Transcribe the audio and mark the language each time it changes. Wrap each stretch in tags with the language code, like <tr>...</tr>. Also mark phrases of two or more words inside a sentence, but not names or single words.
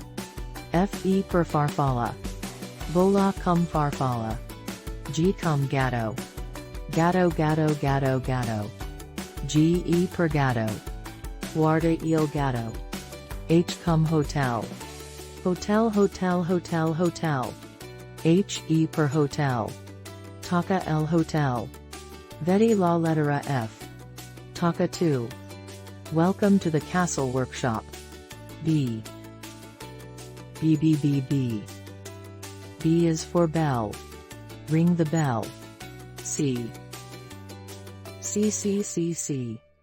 <it>F per farfalla. Vola come farfalla. G come gatto. Gatto gatto gatto gatto. G per gatto. Guarda il gatto. H come hotel. Hotel hotel hotel hotel. H per hotel.</it> <es>Toca el hotel.</es> <it>Vedi la lettera F. Toca 2.</it> <en>Welcome to the castle workshop. B. B B B B. B is for bell. Ring the bell. C. C C C C.</en>